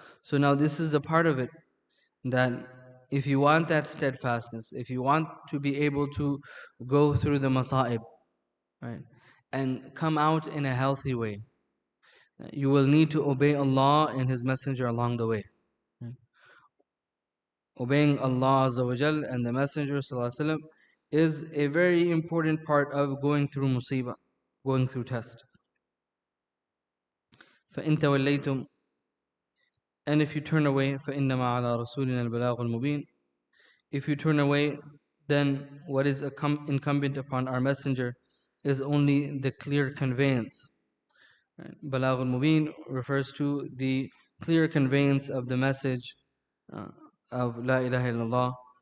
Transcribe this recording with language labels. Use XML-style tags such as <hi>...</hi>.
<en>So now this is a part of it, that if you want that steadfastness, if you want to be able to go through the masa'ib, right, and come out in a healthy way, you will need to obey Allah and His messenger along the way. Obeying Allah Azza wa Jal and the Messenger Sallallahu Alaihi Wasallam is a very important part of going through musibah, going through test.</en> <ar>فَإِن تَوَلَّيْتُمْ,</ar> <en>and if you turn away,</en> <ar>فَإِنَّمَا عَلَى رَسُولِنَا الْبَلَاغُ الْمُبِينُ.</ar> <en>If you turn away, then what is incumbent upon our Messenger is only the clear conveyance. Balagh al-Mubin refers to the clear conveyance of the message of La ilaha illallah.</en>